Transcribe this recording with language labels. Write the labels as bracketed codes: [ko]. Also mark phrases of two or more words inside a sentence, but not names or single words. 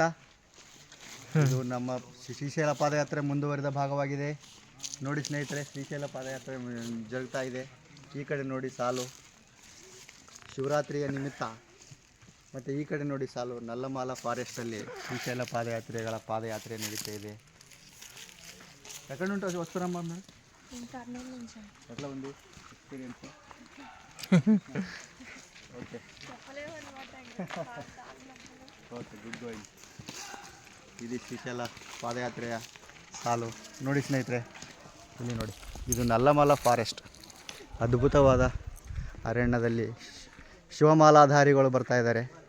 [kn] ಇದು ನಮ್ಮ ಶ್ರೀಶೈಲ ಪಾದಯಾತ್ರೆ ಮುಂದುವರಿದ ಭಾಗವಾಗಿದೆ. ನೋಡಿ ಸ್ನೇಹಿತರೆ, ಶ್ರೀಶೈಲ ಪಾದಯಾತ್ರೆ ಜರುಗ್ತಾ ಇದೆ. ಈ ಕಡೆ ನೋಡಿ ಸಾಲು ಶಿವರಾತ್ರಿಯ ನಿಮಿತ್ತ, ಮತ್ತು ಈ ಕಡೆ ನೋಡಿ ಸಾಲು ನಲ್ಲಮಾಲ ಫಾರೆಸ್ಟಲ್ಲಿ ಶ್ರೀಶೈಲ ಪಾದಯಾತ್ರೆ ನಡೀತಾ ಇದೆ. [te] ఎక్కడుంటావు వస్తున్నాం అన్న ఎట్లా ఉంది ఎక్స్పీరియన్స్? [en] okay okay good going. [kn] ಇದು ಶ್ರೀಶೈಲ ಪಾದಯಾತ್ರೆಯ ಸಾಲು ನೋಡಿ ಸ್ನೇಹಿತರೆ, ಇಲ್ಲಿ ನೋಡಿ, ಇದು ನಲ್ಲಮಲ ಫಾರೆಸ್ಟ್. ಅದ್ಭುತವಾದ ಅರಣ್ಯದಲ್ಲಿ ಶಿವಮಾಲಾಧಾರಿಗಳು ಬರ್ತಾ ಇದ್ದಾರೆ.